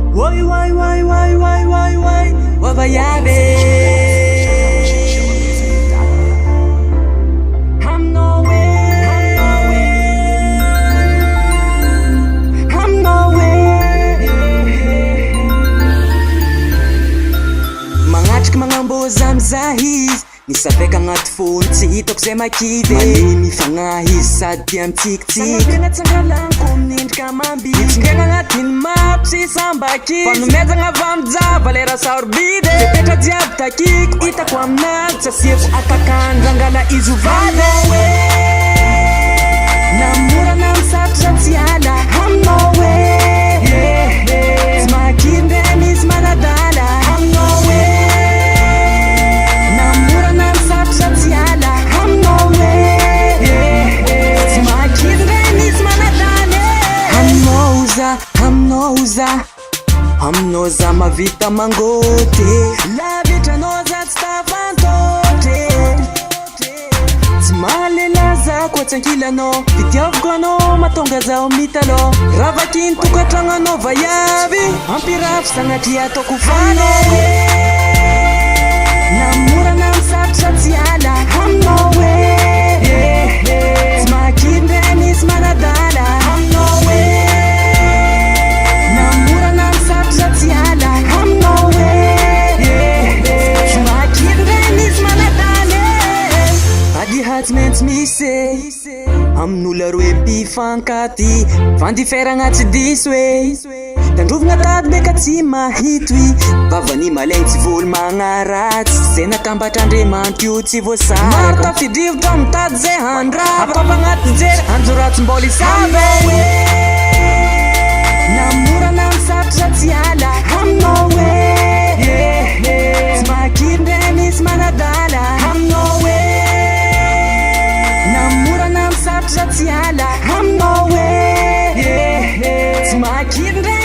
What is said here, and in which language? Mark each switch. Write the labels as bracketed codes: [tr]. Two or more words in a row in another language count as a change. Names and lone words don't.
[en] Oi, wai, wai, wai, wai, wai, wai, wabayabe. I'm nowhere, I'm nowhere. [mg] Magnatriky magnamboza mizahizy, nisapeka agnaty fony tsy hitako zay makidy. Maniny mifagnahizy sady tia mitsikitsiky. Tena tsangalaniko minendrika amambidy. Mitsingena agnatiny mapy sy sambaky. Fanomezagna avy amijava lera sarobidy. Fepetra jiaby takiko hitako aminazy. Tsy asiako atakany rangala izy ovady. Namorana misatra tsy ala. [en] I'm nowhere. [mg] Tsy makiry ndray misy manadala. [en] I'm nowhere. [mg] Namorana misatra tsy ala. [en] I'm nowhere. [mg] Tsy makiry ndray misy manadala. Amnoza mavita mangote. Lavitranôza tsy tafantotre. Tsy mahalela koa tsankilanao. Fitiavako anao matonga zaho mitalao. Ravakiny tokantragno anao vaiavy. Ampirafy sagnatria ataoko fano. Namorana misatra tsy ala. [en] I'm nowhere. [mg] Tsy makiry ndray misy manadala. [en] I'm nowhere. [mg] Namorana misatra tsy ala. [en] I'm nowhere. [mg] Tsy makiry ndray misy manadala. Adiha tsy maintsy misy amin'olo roe mpifankaty. Fandiferagna tsy diso hoe tandrovagna tady beka tsy mahito i. Vavany malaigny tsy volo magnaratsy. Zay natambatr'Andriamanitra io tsy voasary. Maro tafidrivotra mitady zay handrava. Atapa agnaty jery anjoratsym-boly isaby. Namorana misatra tsy ala. [en] I'm nowhere. [mg] Tsy makiry ndray misy manadala. [en] I'm nowhere. [mg] Namorana misatra tsy ala. [en] I'm nowhere. [mg] Tsy makiry